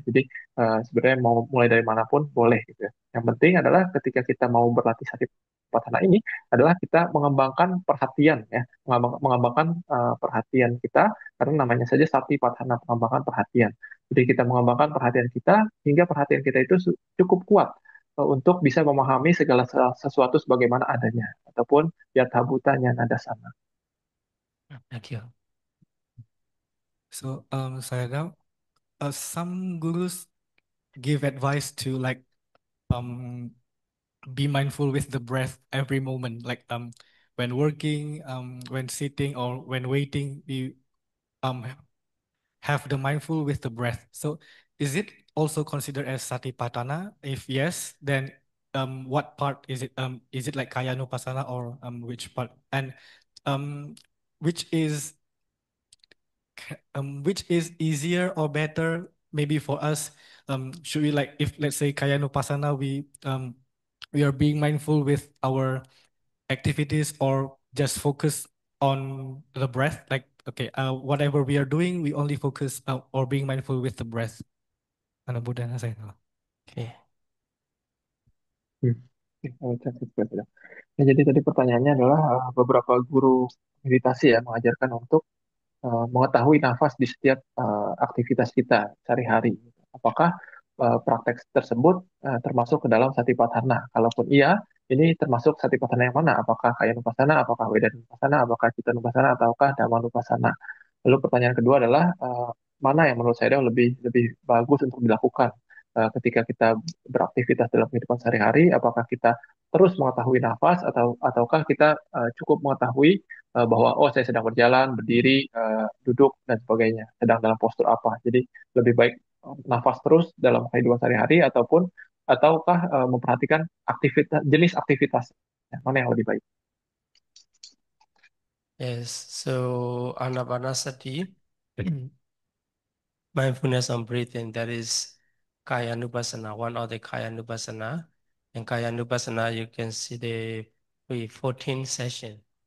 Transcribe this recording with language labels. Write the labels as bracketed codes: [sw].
[id] Jadi sebenarnya mau mulai dari manapun boleh gitu ya. Yang penting adalah ketika kita mau berlatih Satipatthana ini adalah kita mengembangkan perhatian ya, mengembangkan perhatian kita karena namanya saja Satipatthana, pengembangan perhatian. Jadi kita mengembangkan perhatian kita hingga perhatian kita itu cukup kuat untuk bisa memahami segala sesuatu sebagaimana adanya ataupun yatha bhutanya nadasana. [en] Thank you. So, Sayadaw, some gurus give advice to like be mindful with the breath every moment, like when working, when sitting, or when waiting, we um have the mindful with the breath. So, is it also considered as Satipatthana? If yes, then what part is it? Is it like Kayanupasana or which part? And um, which is which is easier or better maybe for us? Should we like, if let's say Kayanupasana, we are being mindful with our activities or just focus on the breath, like okay, whatever we are doing, we only focus or being mindful with the breath. [tl] Ano po din sa inyo? [en] Okay. Hmm. [id] Ya, jadi tadi pertanyaannya adalah beberapa guru meditasi ya mengajarkan untuk mengetahui nafas di setiap aktivitas kita sehari-hari. Apakah praktek tersebut termasuk ke dalam Satipatthana? Kalaupun iya, ini termasuk Satipatthana yang mana? Apakah Kayanupassana, apakah Vedanupassana, apakah Cittanupassana, ataukah Dhammanupassana? Lalu pertanyaan kedua adalah mana yang menurut saya lebih lebih bagus untuk dilakukan ketika kita beraktivitas dalam kehidupan sehari-hari? Apakah kita terus mengetahui nafas ataukah kita cukup mengetahui bahwa oh saya sedang berjalan, berdiri, duduk dan sebagainya, sedang dalam postur apa. Jadi lebih baik nafas terus dalam kehidupan sehari-hari ataukah memperhatikan aktivitas jenis aktivitas mana yang lebih baik. [en] Yes, so Anapanasati, mindfulness on breathing, that is Kaya Nupassana, one of the Kaya Nupassana. And Kaya Nupassana, you can see the 14 session.